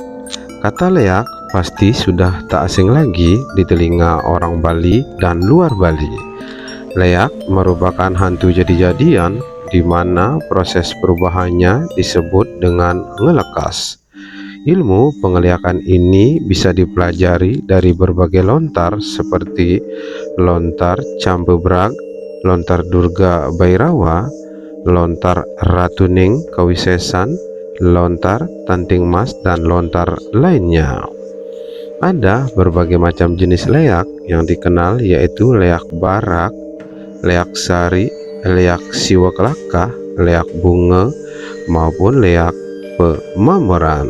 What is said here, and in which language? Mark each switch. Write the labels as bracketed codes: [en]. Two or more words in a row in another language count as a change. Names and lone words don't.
[id] Kata leak pasti sudah tak asing lagi di telinga orang Bali dan luar Bali. Leak merupakan hantu jadi-jadian, di mana proses perubahannya disebut dengan ngelekas. Ilmu pengeliakan ini bisa dipelajari dari berbagai lontar seperti lontar Cambebrag, lontar Durga Bairawa, lontar Ratuning Kawisesan, lontar Tanting Mas, dan lontar lainnya. Ada berbagai macam jenis leak yang dikenal, yaitu leak barak, leak sari, leak siwaklaka, leak bunga, maupun leak pemameran.